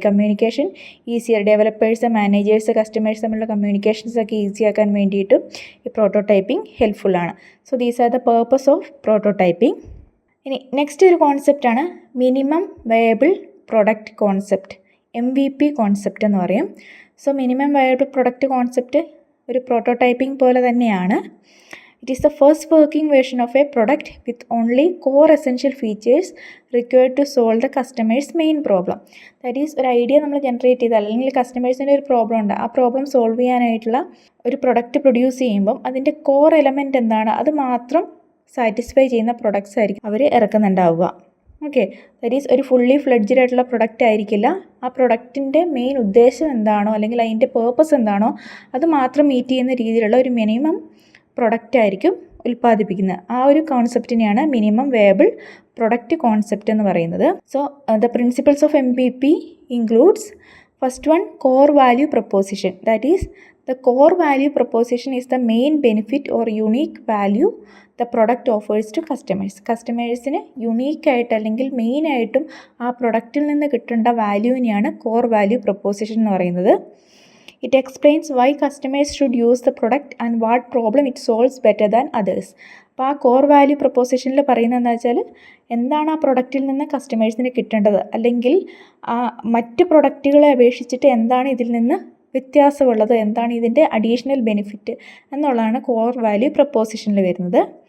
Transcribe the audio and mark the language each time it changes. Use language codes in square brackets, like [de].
[ml] Communication easier, developers, managers, customers തമ്മിലുള്ള കമ്മ്യൂണിക്കേഷൻസൊക്കെ easy ആക്കാൻ വേണ്ടിയിട്ടും ഈ prototyping ഹെൽപ്ഫുള്ളാണ്. [en] So these are the purpose of prototyping. [ml] ഇനി നെക്സ്റ്റ് ഒരു കോൺസെപ്റ്റാണ് minimum viable product concept, MVP concept എന്ന് പറയും. So minimum viable product concept ഒരു പ്രോട്ടോടൈപ്പിംഗ് പോലെ തന്നെയാണ്. [en] It is the first working version of a product with only core essential features required to solve the customer's main problem. That is, [ml] ഒരു idea നമ്മൾ generate ചെയ്താൽ അല്ലെങ്കിൽ കസ്റ്റമേഴ്സിൻ്റെ ഒരു problem ഉണ്ട്, ആ പ്രോബ്ലം സോൾവ് ചെയ്യാനായിട്ടുള്ള ഒരു പ്രൊഡക്റ്റ് പ്രൊഡ്യൂസ് ചെയ്യുമ്പം അതിൻ്റെ കോർ എലമെൻറ്റ് എന്താണ്, അത് മാത്രം സാറ്റിസ്ഫൈ ചെയ്യുന്ന പ്രൊഡക്ട്സ് ആയിരിക്കും അവർ ഇറക്കുന്നുണ്ടാവുക. [en] okay, that is [ml] ഒരു ഫുള്ളി ഫ്ലെഡ്ജ്ഡ് ആയിട്ടുള്ള പ്രൊഡക്റ്റ് ആയിരിക്കില്ല. ആ പ്രൊഡക്റ്റിൻ്റെ മെയിൻ ഉദ്ദേശം എന്താണോ അല്ലെങ്കിൽ അതിൻ്റെ പേർപ്പസ് എന്താണോ അത് മാത്രം മീറ്റ് ചെയ്യുന്ന രീതിയിലുള്ള ഒരു മിനിമം പ്രൊഡക്റ്റ് ആയിരിക്കും ഉൽപ്പാദിപ്പിക്കുന്നത്. ആ ഒരു കോൺസെപ്റ്റിനെയാണ് മിനിമം വയബിൾ പ്രൊഡക്റ്റ് കോൺസെപ്റ്റ് എന്ന് പറയുന്നത്. [en] So the principles of MVP includes first one core value proposition. That is the core value proposition is the main benefit or unique value the product offers to customers. [ml] കസ്റ്റമേഴ്സിന് യുണീക്കായിട്ട് അല്ലെങ്കിൽ മെയിനായിട്ടും ആ പ്രൊഡക്റ്റിൽ നിന്ന് കിട്ടേണ്ട വാല്യൂവിനെയാണ് core value preposition എന്ന് പറയുന്നത്. [en] It explains why customers should use the product and what problem it solves better than others. [ml] അപ്പോൾ ആ കോർ വാല്യൂ പ്രപ്പോസിഷനിൽ പറയുന്നത് എന്താ വെച്ചാൽ എന്താണ് ആ പ്രൊഡക്റ്റിൽ നിന്ന് കസ്റ്റമേഴ്സിന് കിട്ടേണ്ടത്, അല്ലെങ്കിൽ ആ മറ്റ് പ്രൊഡക്റ്റുകളെ അപേക്ഷിച്ചിട്ട് എന്താണ് ഇതിൽ നിന്ന് വ്യത്യാസമുള്ളത്, എന്താണ് ഇതിൻ്റെ അഡീഷണൽ ബെനിഫിറ്റ് എന്നുള്ളതാണ് കോർ വാല്യൂ പ്രപ്പോസിഷനിൽ വരുന്നത്.